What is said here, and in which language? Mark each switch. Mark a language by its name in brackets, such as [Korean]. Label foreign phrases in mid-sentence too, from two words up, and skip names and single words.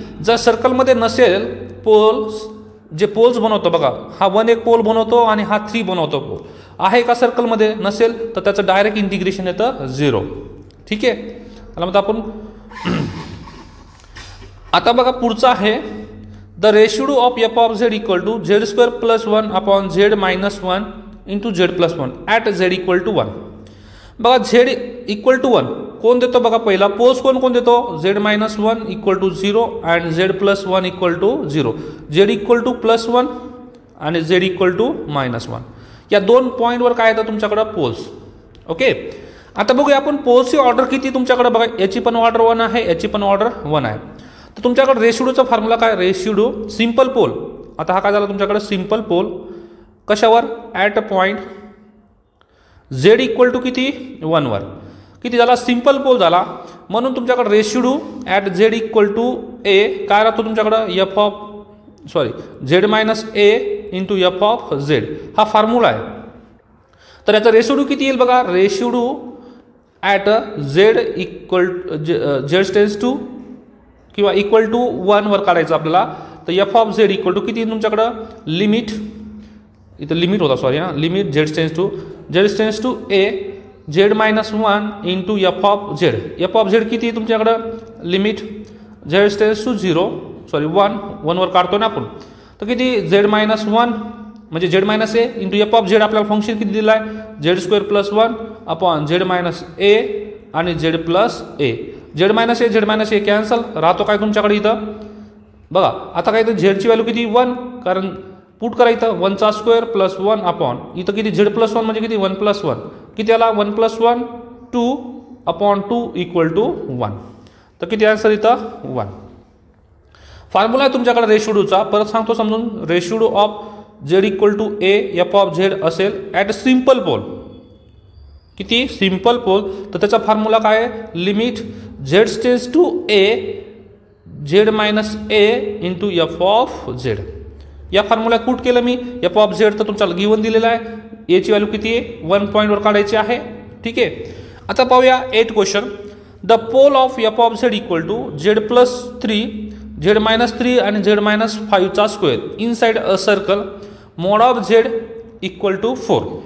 [Marathi] जर सर्कलमध्ये नसेल पोल्स जे पोल्स बनवतो बघा हा 1 एक पोल बनवतो आणि हा 3 बनवतो पोल आहे का सर्कलमध्ये नसेल तर त्याचं [English] direct integration [Marathi] येतं 0. ठीक आहे. त्याला म्हणतो आपण आता बघा पुढचं आहे [English] the ratio of f of z [Marathi] = z² + 1 z - 1 × z + 1 ॲट z = 1. बघा z = 1 कोण देतो बघा पहिला पोल्स कोण देतो z - 1 = 0 अँड z + 1 = 0 z = +1 आणि z = -1 या दोन पॉईंटवर काय येतं तुमच्याकडं पोल्स. ओके. आता बघूया आपण पोल्सची ऑर्डर किती तुमच्याकडे बघा याची पण ऑर्डर 1 आहे याची पण ऑर्डर 1 आहे. तर तुमच्याकडे रेशियोचा फॉर्म्युला काय रेशियो [English] simple pole. [Marathi] आता हा काय झाला तुमच्याकडे [English] simple pole [Marathi] कशावर [English] at a point [Marathi] z = किती 1 वर किती झाला [English] simple pole [Marathi] झाला. म्हणून तुमच्याकडे रेशियो ॲट z = a काय राहतो तुमच्याकडं z - a × [English] f of z [Marathi] हा फॉर्म्युला आहे. तर याचा रेशियो किती येईल बघा रेशियो ॲट z [English] tends to [Marathi] किंवा =1 वर काढायचं आपल्याला. तर [English] f of z [Marathi] = किती तुमच्याकडं लिमिट इथं लिमिट होता सॉरी लिमिट z [English] tends to [Marathi] a z - 1 × [English] f of z. f of z [Marathi] किती तुमच्याकडं लिमिट z [English] tends to [Marathi] 0 सॉरी 1 वर काढतो ना आपण. तर किती z - 1 म्हणजे z - a × [English] f of z [Marathi] आपल्याला फंक्शन किती दिलं आहे z² + 1 z - a आणि z + a. z - a कॅन्सल राहतो काय तुमच्याकडे इथं बघा. आता काय तर झेडची व्हॅल्यू किती 1 कारण पुट करा इथं 1² + 1 इथं किती z + 1 म्हणजे किती 1 + 1 किती आला 1 + 1 2/2 = 1. तर किती आन्सर इथं 1. फॉर्म्युला आहे तुमच्याकडे रेशियोचा परत सांगतो समजून [English] ratio of z [Marathi] = a [English] f of z [Marathi] असेल [English] at simple pole [Marathi] किती [English] simple pole. [Marathi] तर त्याचा फॉर्म्युला काय आहे लिमिट z [English] tends to [Marathi] a z - a × [English] f of z. [Marathi] या फॉर्म्युला कुठ केलं मी [English] f of z [Marathi] तर तुमचा गिवन दिलेला आहे a ची व्हॅल्यू किती आहे 1 पॉईंटवर काढायची आहे. ठीक आहे. आता पाहूया 8 क्वेश्चन. [English] the pole of f of z [Marathi] = z + 3 z - 3 आणि z - 5 चा स्क्वेअर [English] inside a circle mod of z [Marathi] = 4.